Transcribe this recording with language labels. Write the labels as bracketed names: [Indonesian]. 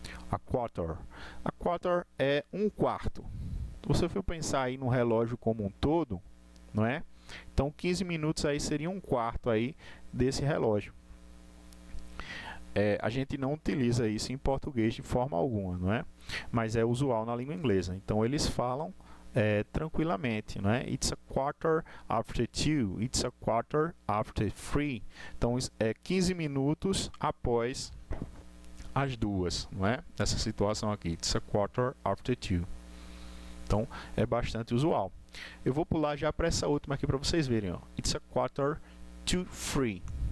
[Portuguese] A quarter é um quarto. Se você for pensar aí no relógio como um todo, não é? Então 15 minutos aí seria um quarto aí desse relógio. A gente não utiliza isso em português de forma alguma, não é? Mas é usual na língua inglesa. Então eles falam tranquilamente, não é? [English] It's a quarter after 2, it's a quarter after 3. [Portuguese] Então é 15 minutos após as 2, não é? Nessa situação aqui, [English] it's a quarter after 2. [Portuguese] Então é bastante usual. Eu vou pular já para essa última aqui para vocês verem, ó. [English] It's a quarter to 3.